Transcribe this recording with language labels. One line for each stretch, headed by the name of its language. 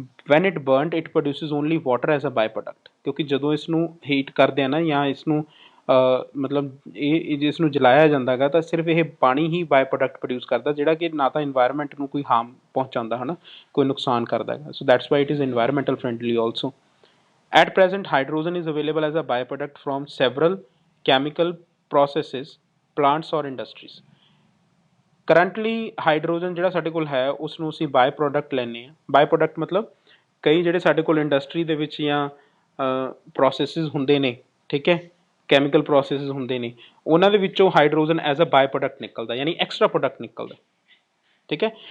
English: When it burned it produces only water as a byproduct.
Punjabi: ਕਿਉਂਕਿ ਜਦੋਂ ਇਸ ਨੂੰ ਹੀਟ ਕਰਦੇ ਆ ਨਾ ਜਾਂ ਇਸ ਨੂੰ ਮਤਲਬ ਇਹ ਜਿਸ ਨੂੰ ਜਲਾਇਆ ਜਾਂਦਾ ਹੈਗਾ ਤਾਂ ਸਿਰਫ ਇਹ ਪਾਣੀ ਹੀ ਬਾਈ ਪ੍ਰੋਡਕਟ ਪ੍ਰੋਡਿਊਸ ਕਰਦਾ, ਜਿਹੜਾ ਕਿ ਨਾ ਤਾਂ ਇਨਵਾਇਰਮੈਂਟ ਨੂੰ ਕੋਈ ਹਾਰਮ ਪਹੁੰਚਾਉਂਦਾ ਹੈ ਨਾ, ਕੋਈ ਨੁਕਸਾਨ ਕਰਦਾ ਹੈਗਾ।
English: So that's why it is environmental friendly also. At present, hydrogen is available as a byproduct from several chemical processes, plants or industries।
Punjabi: Currently, hydrogen ਜਿਹੜਾ ਸਾਡੇ ਕੋਲ ਹੈ ਉਸ ਨੂੰ ਅਸੀਂ ਬਾਈ ਪ੍ਰੋਡਕਟ ਲੈਂਦੇ ਹਾਂ। ਬਾਈ ਪ੍ਰੋਡਕਟ ਮਤਲਬ ਕਈ ਜਿਹੜੇ ਸਾਡੇ ਕੋਲ ਇੰਡਸਟਰੀ ਦੇ ਵਿੱਚ ਜਾਂ ਪ੍ਰੋਸੈਸਿਸ ਹੁੰਦੇ ਨੇ, ਠੀਕ ਹੈ, ਕੈਮੀਕਲ ਪ੍ਰੋਸੈਸਿਸ ਹੁੰਦੇ ਨੇ, ਉਹਨਾਂ ਦੇ ਵਿੱਚੋਂ hydrogen as a by product ਨਿਕਲਦਾ, ਯਾਨੀ ਐਕਸਟਰਾ ਪ੍ਰੋਡਕਟ ਨਿਕਲਦਾ, ਠੀਕ ਹੈ।